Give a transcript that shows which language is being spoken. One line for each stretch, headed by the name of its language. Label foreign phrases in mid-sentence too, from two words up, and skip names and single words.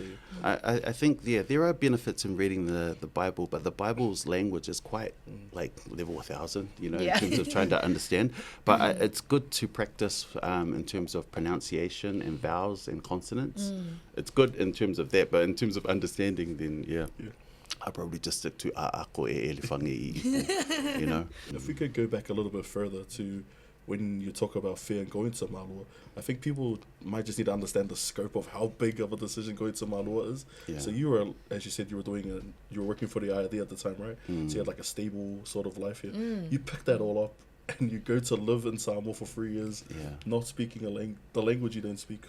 English: I think there are benefits in reading the Bible, but the Bible's language is quite like level 1000, you know, in terms of trying to understand. But it's good to practice in terms of pronunciation and vowels and consonants. It's good in terms of that, but in terms of understanding, then I'll probably just stick to
Tuvalu: a'ako e elefangi,
English: you know. If we could go back a little bit further to when you talk about fear and going to Malua, I think people might just need to understand the scope of how big of a decision going to Malua is. So you were, as you said, you were working for the I.R.D at the time, right? So you had like a stable sort of life here. You pick that all up and you go to live in Samoa for 3 years, not speaking the language you don't speak.